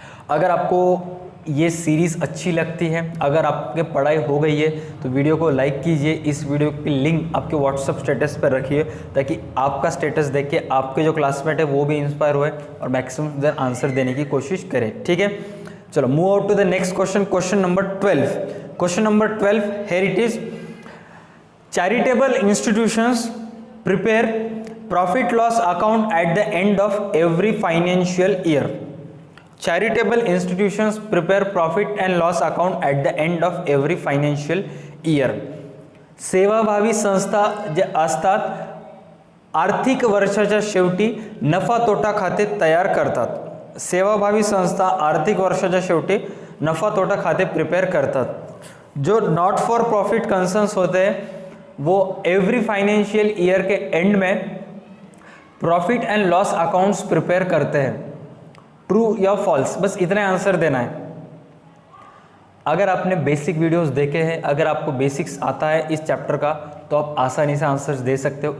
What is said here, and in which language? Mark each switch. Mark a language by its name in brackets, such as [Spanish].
[Hindi] अगर आपको ये सीरीज़ अच्छी लगती है, अगर आपके पढ़ाई हो गई है तो वीडियो को लाइक कीजिए, इस वीडियो की लिंक आपके व्हाट्सअप स्टेटस पर रखिए ताकि आपका स्टेटस देख के आपके जो क्लासमेट है वो भी इंस्पायर हुए और मैक्सिमम देर आंसर देने की कोशिश करें, ठीक है। [English] चलो move out to the next question, question number 12। Question number 12, here it is, charitable institutions prepare profit loss account at the end of every financial year. Charitable institutions prepare profit and loss account at the end of every financial year. [Marathi] सेवाभावी संस्था जे असतात आर्थिक वर्षाच्या शेवटी नफा तोटा खाते तयार करतात। सेवाभावी संस्था आर्थिक वर्षाच्या शेवटी नफा तोटा खाते प्रिपेयर करतात। [Hindi] जो नॉट फॉर प्रॉफिट कंसर्न्स होते हैं वो एवरी फाइनेंशियल ईयर के एंड में profit and loss accounts prepare करते हैं। ट्रू या फॉल्स, बस इतने आंसर देना है। अगर आपने बेसिक वीडियोस देखे हैं, अगर आपको बेसिक्स आता है इस चैप्टर का तो आप आसानी से आंसर्स दे सकते हो।